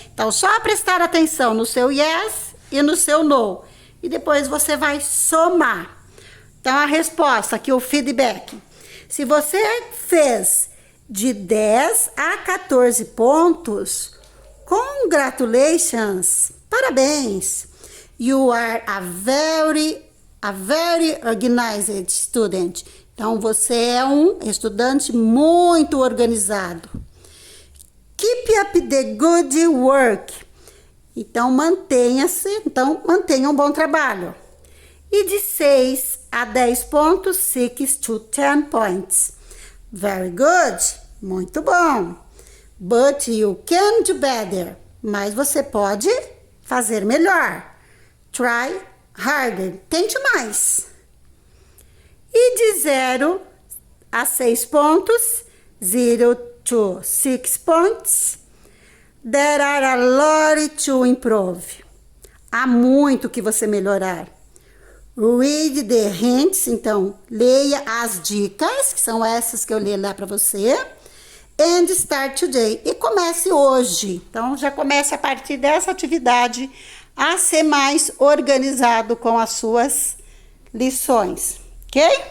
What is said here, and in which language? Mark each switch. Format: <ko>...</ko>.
<pt>Então, só prestar atenção no seu yes e no seu no. E depois você vai somar. Então, a resposta aqui, o feedback. Se você fez de 10 a 14 pontos,</pt> <en>congratulations,</en> <pt>parabéns.</pt> <en>You are a very organized student.</en> <pt>Então, você é um estudante muito organizado.</pt> <en>Keep up the good work.</en> <pt>Então, mantenha um bom trabalho. E de 6 a 10 pontos,</pt> <en>6 to 10 points. Very good.</en> <pt>Muito bom.</pt> <en>But you can do better.</en> <pt>Mas você pode fazer melhor.</pt> <en>Try harder.</en> <pt>Tente mais. E de 0 a 6 pontos,</pt> <en>0 to 6 points, there are a lot to improve.</en> <pt>Há muito que você melhorar.</pt> <en>Read the hints,</en> <pt>então leia as dicas, que são essas que eu li lá para você.</pt> <en>And start today.</en> <pt>E comece hoje. Então já comece a partir dessa atividade a ser mais organizado com as suas lições, ok?</pt>